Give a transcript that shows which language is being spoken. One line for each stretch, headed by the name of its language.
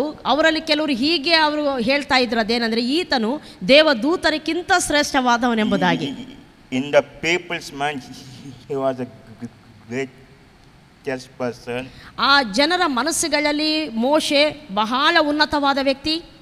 Kannada: ಅವರಲ್ಲಿ ಕೆಲವರು ಹೀಗೆ ಅವರು ಹೇಳ್ತಾ ಇದ್ರು, ಅದೇನೆಂದರೆ ಈತನು ದೇವದೂತರಿಗಿಂತ ಶ್ರೇಷ್ಠವಾದವನೆಂಬುದಾಗಿ.
English: In the people's mind, he was a greatest person.
Kannada: ಆ ಜನರ ಮನಸ್ಸುಗಳಲ್ಲಿ ಮೋಶೆ ಬಹಳ ಉನ್ನತವಾದ ವ್ಯಕ್ತಿ.